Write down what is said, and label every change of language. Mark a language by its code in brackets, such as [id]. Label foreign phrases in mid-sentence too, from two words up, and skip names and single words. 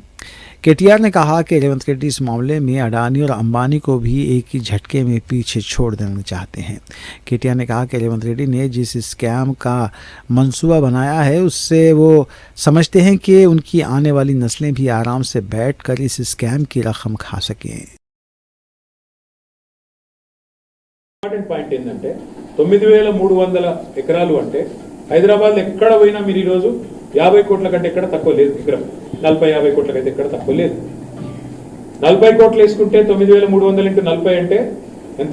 [ur] KTR نے کہا کہ ریونت ریڈی اس معاملے میں اڈانی اور امبانی کو بھی ایک ہی جھٹکے میں پیچھے چھوڑ دینا چاہتے ہیں۔ KTR نے کہا کہ ریونت ریڈی نے جس اسکیم کا منصوبہ بنایا ہے اس سے وہ سمجھتے ہیں کہ ان کی آنے والی نسلیں بھی آرام سے بیٹھ کر اس اسکیم کی رقم کھا سکیں۔ [en] Important point [te] ఏంటంటే 9300 ఎకరాలు అంటే హైదరాబాద్ ఎక్కడ పోయినా మీరు ఈరోజు 50 కోట్ల కంటే ఎక్కడ తక్కువ లేదు, ఎకరం 40-50 కోట్లకైతే ఎక్కడ తక్కువ లేదు। 40 కోట్లు వేసుకుంటే 9300 ఇంటూ 40 అంటే ఎంత?